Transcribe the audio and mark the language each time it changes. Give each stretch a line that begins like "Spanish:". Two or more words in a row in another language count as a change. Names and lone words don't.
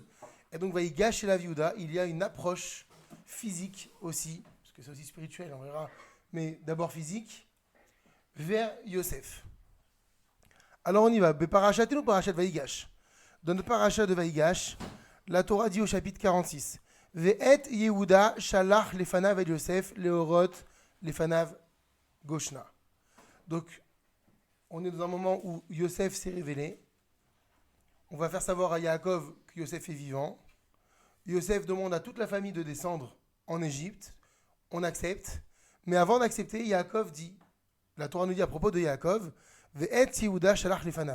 French: Et donc, Vaïgash élève Yehuda. Il y a une approche physique aussi, parce que c'est aussi spirituel, on verra, mais d'abord physique, vers Yosef. Alors on y va. Parachat ou parachat Vaïgash. Dans le parachat de Vaïgash, la Torah dit au chapitre 46,
Hebrew: ואת יהודה שלח לפניו את יוסף להורות לפניו גשנה.
French: Donc, on est dans un moment où Yosef s'est révélé. On va faire savoir à Yaakov que Yosef est vivant. Yosef demande à toute la famille de descendre en Égypte. On accepte. Mais avant d'accepter, Yaakov dit, la Torah nous dit à propos de Yaakov,
Hebrew: ואת יהודה שלח לפניו.